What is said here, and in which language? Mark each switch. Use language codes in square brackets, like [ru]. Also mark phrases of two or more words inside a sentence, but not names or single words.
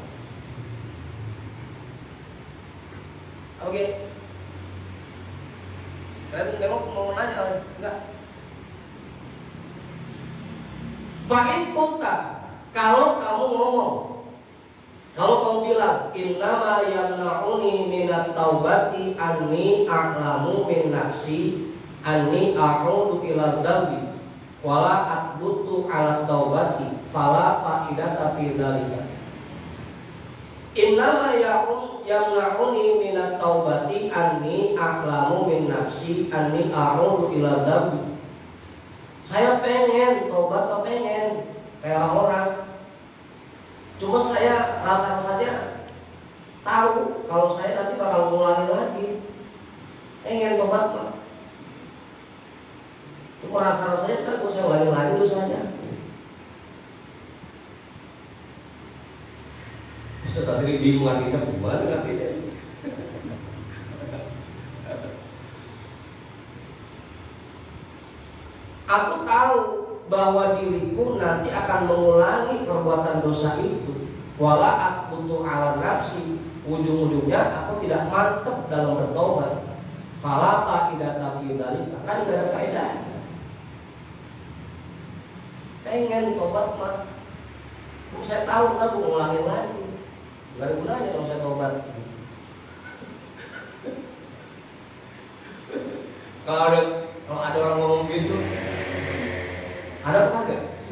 [id] Oke. Kalian memang mau nanya enggak? [ar] فإن كنت, [id] kalau kamu ngomong, kalau kamu bilang [ar] إنما يمنعني من التوبة أني أعلم من نفسي أني أعود إلى الذنب ولا أثبت على التوبة فلا فائدة في ذلك. إنما يمنعني من التوبة أني أعلم من نفسي أني أعود إلى الذنب. [id] Saya pengen tobat, atau pengen kayak orang-orang. Cuma saya rasa-rasanya tahu kalau saya nanti bakal ngulangi lagi. Pengen tobat Pak. Cuma rasa-rasanya ntar kalau saya ulangi lagi dosanya. Bisa saat ini bingung artinya gimana artinya. Aku tahu bahwa diriku nanti akan mengulangi perbuatan dosa itu. [ar] ولا أقوى على نفسي, [id] ujung-ujungnya aku tidak mantap dalam bertobat. [ar] فلا فائدة في ذلك, [id] kan enggak ada faedah. Pengen tobat mah, saya tahu ntar aku ngulangi lagi. Enggak ada gunanya kalau saya tobat. Kalau ada orang ngomong gitu, ada apa enggak?